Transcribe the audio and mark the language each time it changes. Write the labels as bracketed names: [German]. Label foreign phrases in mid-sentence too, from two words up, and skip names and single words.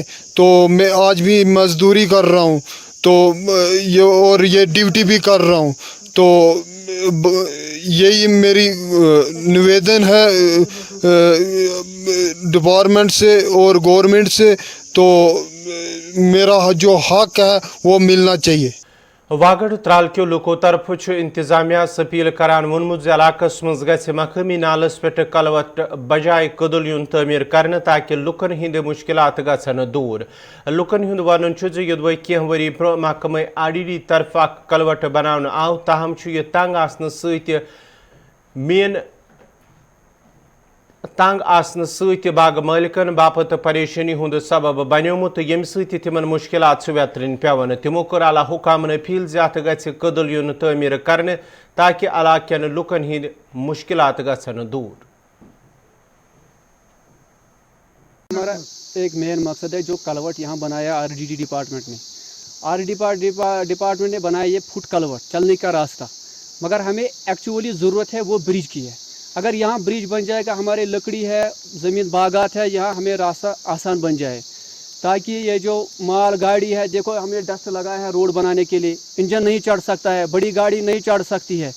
[Urdu] تو میں آج بھی مزدوری کر رہا ہوں, تو یہ ڈیوٹی بھی کر رہا ہوں. تو یہی میری نویدن ہے ڈپارٹمنٹ سے اور گورنمنٹ سے. تو میرا جو حق ہے وہ ملنا چاہیے. [Kashmiri] واگڑ ترال کیو لوکو طرف انتظامیہ اپیل کران وونمت علاقس مز گژھِ مقامی نالس پہ کلوٹ بجائے کدل یون تعمیر کرنے تاکہ لکن ہند مشکلات گژھن دور. لکن ہند ون یدوے کینہ وری برو محکمہ RDD طرف کلوٹ بناونہ آو, تاہم یہ تنگ آسن ست باغ مالکن باپت پریشانی ہند سبب بنیومت, یم ست تمن مشکلات ویترن پیون. تمو کر اعلی حکامن اپیل زیادہ گژھِ کدل یون تعمیر کرنے تاکہ علاقین لکن ہند مشکلات گژھن دور. [Urdu] ہمارا ایک مین مقصد ہے جو کلوٹ یہاں بنایا RDD ڈپارٹمنٹ نے. RDD ڈپارٹمنٹ نے بنایا یہ فٹ کلوٹ چلنے کا راستہ, مگر ہمیں ایکچولی ضرورت ہے وہ برج کی ہے. اگر یہاں برج بن جائے گا, ہمارے لکڑی ہے, زمین باغات ہے, یہاں ہمیں راستہ آسان بن جائے, تاکہ یہ جو مال گاڑی ہے, دیکھو ہمیں ڈسٹ لگایا ہے روڈ بنانے کے لیے, انجن نہیں چڑھ سکتا ہے, بڑی گاڑی نہیں چڑھ سکتی ہے.